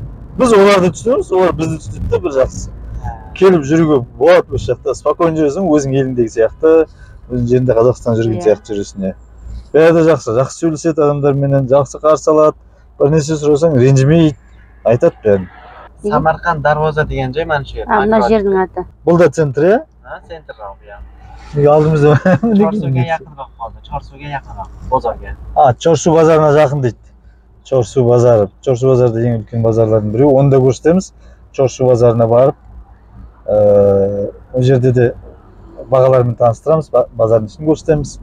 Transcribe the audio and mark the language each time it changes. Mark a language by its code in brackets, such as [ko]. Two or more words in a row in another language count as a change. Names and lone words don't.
[kk] Біз оларды түсінеміз, олар бізді түсінеді де бір жақсы. Келіп жүруге болады осы жақта, спокойно жүресің, өзің еліңдегі сияқты, өзің жерінде Қазақстан жүрген сияқты жүресің. Бәрі де жақсы сөйлеседі адамдарменен, жақсы қарсы алады. Бір нәрсе сұрасаң ренжімейді, айтады бәрін. Самарқан Дарвоза деген жай [uz] mana shu yer. [kk] Мына жердің аты. Бұл да центр, иә? Центр иә. Неге алдымызда? Чорсуға жақынырақ қалды. Чорсуға жақынырақ, базарға. Чорсу базарына жақын дейді. Чорсу базары. Чорсу базарды ең үлкен базарлардың біреу. Оны да көрсетеміз. Чорсу базарына барып, ол жерде де бағалармен таныстырамыз, базардың ішін көрсетеміз.